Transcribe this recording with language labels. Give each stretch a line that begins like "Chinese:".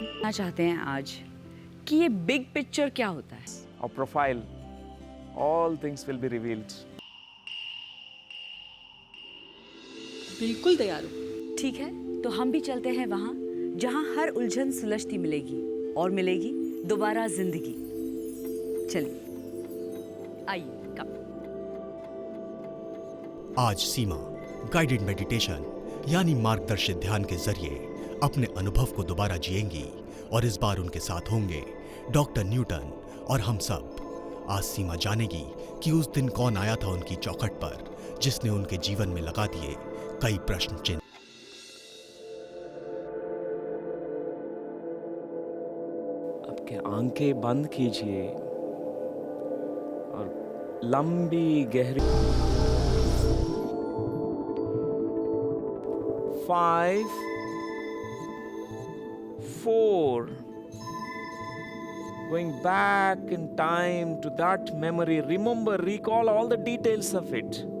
Hindi: चाहते हैं आज कि ये बिग पिक्चर क्या होता है।
English: Our profile, all things will be revealed.
Hindi: बिल्कुल तैयार हूँ। ठीक है, तो हम भी चलते हैं वहाँ जहाँ हर उलझन सुलझती मिलेगी और मिलेगी दोबारा जिंदगी। चलिए, आइए कम। आज सीमा गाइडेड मेडिटेशन यानी मार्गदर्शित ध्यान के जरिए अपने अनुभव को दोबारा जिएंगी और इस बार उनके साथ होंगे डॉक्टर न्यूटन और हम सब। आज सीमा जानेगी कि उस दिन कौन आया था उनकी चौखट पर, जिसने उनके जीवन में लगा दिए कई प्रश्न चिन्ह।
English: okay,
Hindi: आंखें बंद कीजिए और लंबी गहरी
English: 5 4 going back in time to that memory, recall all the details of it.